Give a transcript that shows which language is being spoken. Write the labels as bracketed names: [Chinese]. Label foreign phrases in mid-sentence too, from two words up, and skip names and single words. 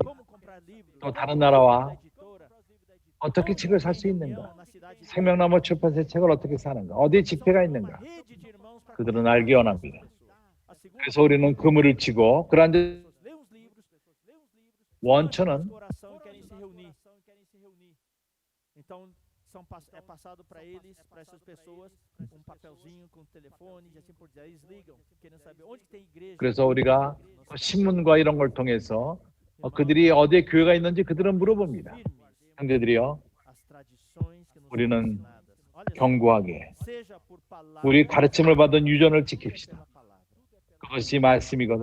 [Korean] 또 다른 나라와 어떻게 책을 살 수 있는가? 생명나무 출판사의 책을 어떻게 사는가? 어디에 집회가 있는가? 그들은 알기 원합니다. 그래서 우리는 그물을 치고 그러한 원천은 [Portuguese] é passado para eles, para essas pessoas, um papelzinho com telefone, e assim por diante. Eles ligam, querendo saber onde que tem igreja. [Korean] 그래서 우리가 신문과 이런 걸 통해서 그들이 어디에 교회가 있는지 그들은 물어봅니다. 형제들이요, 우리는 견고하게 우리 가르침을 받은 유전을 지킵시다. 그것이 말씀이거든.